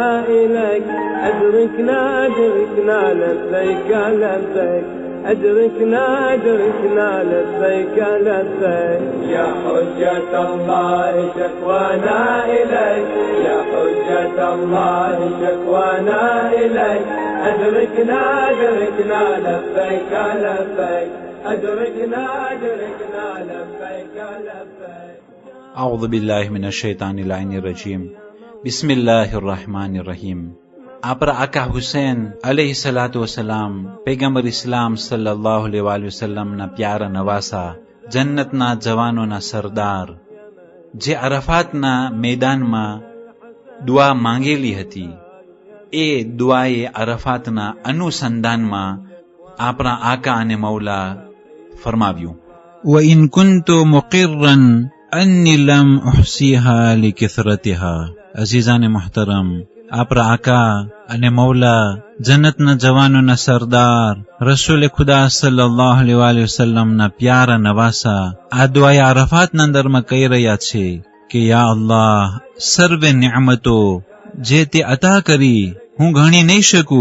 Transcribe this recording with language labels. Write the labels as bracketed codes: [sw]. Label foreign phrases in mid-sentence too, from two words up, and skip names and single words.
[ar] إليك، أدركنا أدركنا لبيك لبيك، أدركنا أدركنا لبيك لبيك، يا حجة الله شكوانا إليك، يا حجة الله شكوانا إليك، أدركنا أدركنا لبيك لبيك، أدركنا أدركنا لبيك لبيك. أعوذ بالله من الشيطان اللعين الرجيم. بسم الله الرحمن الرحیم. [gu] આપણા આકા હુસૈન [ar] عليه الصلاة والسلام [gu] પૈગંબર ઇસ્લામ [ar] صلى الله عليه وسلم [gu] પ્યારા નવાસા, જન્નતના જવાનોના સરદાર, જે અરફાતના મેદાનમાં દુઆ માંગેલી હતી, એ દુઆએ અરફાતના અનુસંધાનમાં આપણા આકા અને મૌલા ફરમાવ્યું, [ar] وَإِن كُنْتُ مُقِرًّا أَنِّي لَمْ أُحْصِيهَا لِكَثْرَتِهَا. [gu] અઝીઝાન મુહતરમ, આપણા આકા અને મૌલા, જન્નતના જવાનોના સરદાર, રસૂલ ખુદા [ar] صلى الله عليه وسلم [gu] પ્યારા નવાસા આ દુઆએ અરફાતના અંદરમાં કહી રહ્યા છે કે [ar] يا الله, [gu] સર્વે નિዕમતો જે તે અતા કરી હું ગણી નહીં શકું.